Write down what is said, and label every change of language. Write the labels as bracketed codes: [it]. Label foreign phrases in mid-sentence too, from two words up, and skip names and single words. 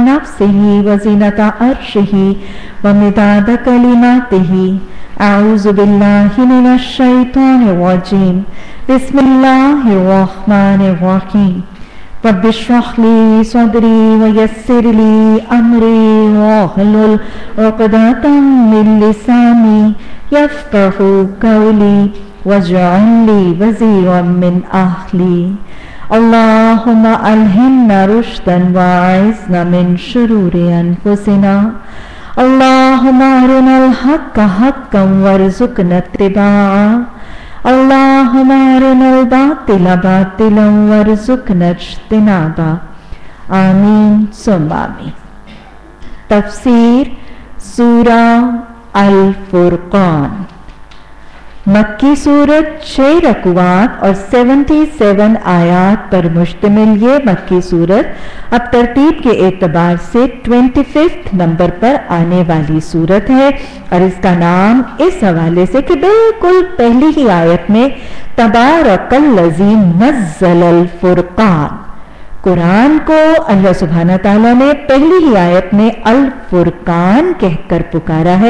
[ar] نفسه وزنة عرشه ومداد كلماته. أعوذ بالله من الشيطان الرجيم. بسم الله الرحمن الرحيم. رب اشرح لي صدري ويسر لي أمري واحلل عقدة من لساني يفقهوا قولي واجعل لي وزيرا من أهلي. اللهم ألهمنا رشدا وأعذنا من شرور أنفسنا. اللهم أرنا الحق حقا وارزقنا اتباع. اللهم أرنا الباطل باطلا وارزقنا اجتنابا. آمين ثم آمين۔ تفسير سورة الفرقان. [ur] مکی سورت 6 رکوعات اور 77 آیات پر مشتمل یہ مکی سورت اب ترتیب کے اعتبار سے 25 نمبر پر آنے والی سورت ہے اور اس کا نام اس حوالے سے کہ بالکل پہلی ہی آیت میں [ar] تبارك الذي نزل الفرقان, [ur] قرآن کو اللہ [ar] سبحانه تعالى [ur] نے پہلی ہی آیت میں الفرقان کہہ کر پکارا ہے.